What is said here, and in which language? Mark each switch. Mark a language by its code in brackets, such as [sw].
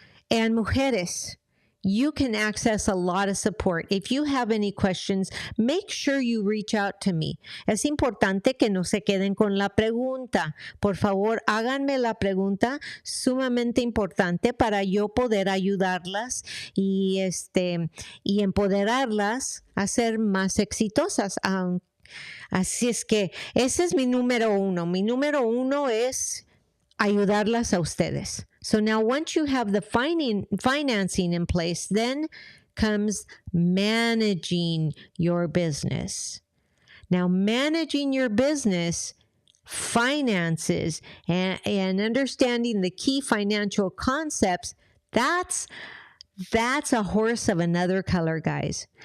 [en] And mujeres, you can access a lot of support. If you have any questions, make sure you reach out to me. [es] Es importante que no se queden con la pregunta. Por favor, háganme la pregunta, sumamente importante para yo poder ayudarlas y empoderarlas a ser más exitosas. Así es que ese es mi número uno. Mi número uno es ayudarlas a ustedes. [en] So now once you have the financing in place, then comes managing your business. Now, managing your business, finances, and understanding the key financial concepts, that's a horse of another color, guys.